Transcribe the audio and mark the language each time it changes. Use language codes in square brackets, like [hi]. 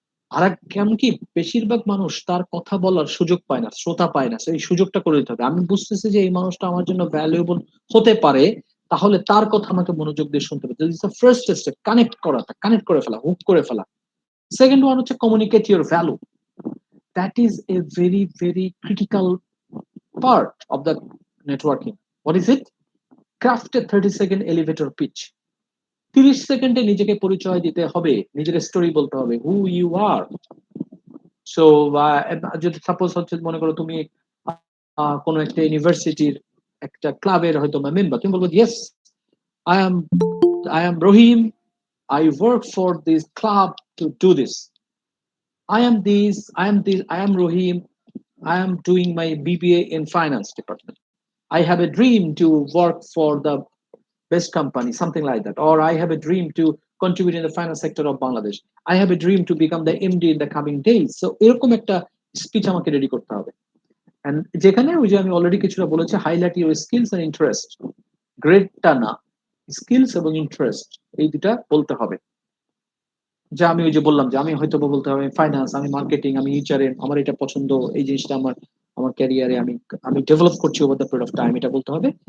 [bn] আর কেমন কি, বেশিরভাগ মানুষ তার কথা বলার সুযোগ পায় না, শ্রোতা পায় না। এই সুযোগটা করে দিতে হবে। আমি বুঝতেছি যে এই মানুষটা আমার জন্য ভ্যালুয়েবল হতে পারে, তাহলে তার কথা আমাকে মনোযোগ দিয়ে শুনতে হবে। ফার্স্ট স্টেপ কানেক্ট করাটা, কানেক্ট করে ফেলা, হুক করে ফেলা। সেকেন্ড ওয়ান হচ্ছে [en] Communicate your value. That is a very very critical part of the networking. What is it? Craft a 30-second elevator pitch. [bn] 30 সেকেন্ডে নিজেকে পরিচয় দিতে হবে, নিজের স্টোরি বলতে হবে, [en] Who you are. [bn] সো যদি সাপোজ হচ্ছে মনে করো তুমি কোনো একটা ইউনিভার্সিটির একটা ক্লাবের হয়তো মেম্বার, তুমি বলবো [en] Yes, I am Rahim, I work for this club to do this. I am Rohim. I am doing my BBA in finance department. I have a dream to work for the best company, something like that. Or I have a dream to contribute in the finance sector of Bangladesh. I have a dream to become the MD in the coming days. [bn] So এরকম একটা speech আমাকে ready করতে হবে। And যেখানে ওই যে আমি already কিছুটা বলেছি, [en] highlight your skills and interest, [bn] গ্রেডটা না, স্কিলস এবং ইন্টারেস্ট এই দুটা বলতে হবে। যে আমি ওই যে বললাম যে আমি হয়তো বলতে হবে ফাইন্যান্স, আমি মার্কেটিং, আমি এইচআরএম, আমার এটা পছন্দ, এই জিনিসটা আমার আমার ক্যারিয়ারে আমি আমি ডেভেলপ করছি [en] over the period of time, [bn] এটা বলতে হবে।